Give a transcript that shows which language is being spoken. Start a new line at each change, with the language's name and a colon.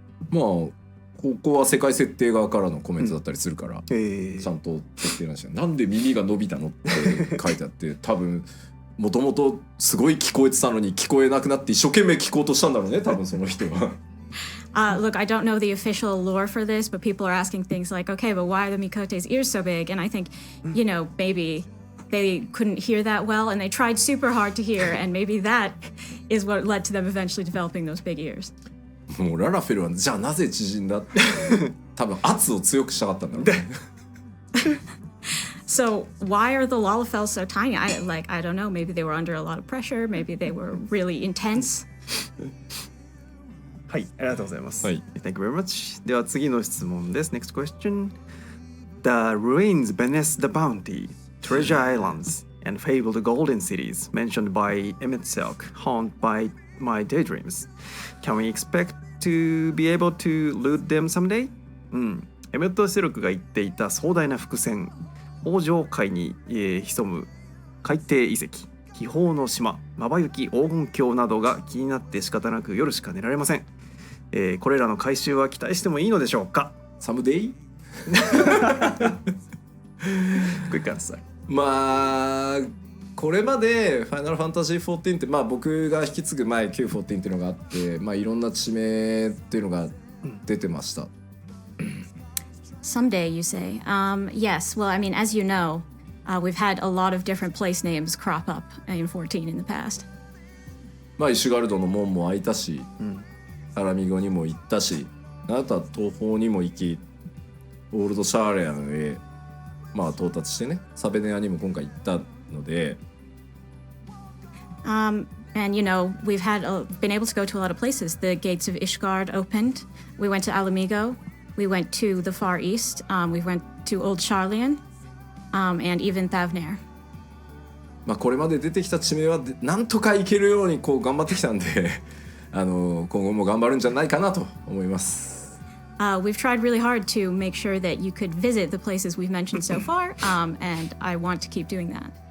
Japanese: まあここは世界設定側からのコメントだったりするから、ちゃんと設定なんですよ。なんで耳が伸びたのって書いてあって多分もともとすごい聞こえてたのに聞こえなくなって一生懸命聞こうとしたんだろうね多分その人は。
English: Look, I don't know the official lore for this, but people are asking things like, okay, but why are the Mikote's ears so big? And I think, maybe they couldn't hear that well and they tried super hard to hear, and maybe that is what led to them eventually developing those big ears.
Japanese: もうララフェルはじゃあなぜ縮んだって多分圧を強くしたかったんだろうね。
English: So why are the Lalafels so tiny? I don't know. Maybe they were under a lot of pressure. Maybe they were really intense.
Japanese: はい、ありがとうございます。はい。
English: Thank you very much.
Japanese: では次の質問です。
English: Next question. The ruins beneath the bounty, treasure islands, and fabled golden cities mentioned by Emmett haunt by my daydreams. Can we expect to be able to loot them someday?
Japanese: エメット・セルクが言っていた壮大な伏線、王城海に、潜む海底遺跡、秘宝の島、まばゆき黄金鏡などが気になって仕方なく夜しか寝られません。これらの回収は期待してもいいのでしょうか？
English: Someday? Quick answer.
Japanese: まあこれまでファイナルファンタジー14って僕が引き継ぐ前 Q14 っていうのがあって、いろんな地名っていうのが出てました。
English: Someday, you say? Yes. Well, I mean, as you know, we've had a lot of different place names crop up in 14 in the past.
Japanese: イシュガルドの門も開いたし、アラミゴにも行ったし、あなたは東方にも行き、オールドシャーレアンへ到達してね、サベネアにも今回行ったので。
English: And you know, we've been able to go to a lot of places. The gates of Ishgard opened. We went to Alamigo. We went to the Far East. We went to Old Sharlayan, and even Thavnair.
Japanese: これまで出てきた地名はなんとか行けるように頑張ってきたんで今後も頑張るんじゃないかなと思います。
English: We've tried really hard to make sure that you could visit the places we've mentioned so far, and I want to keep doing that.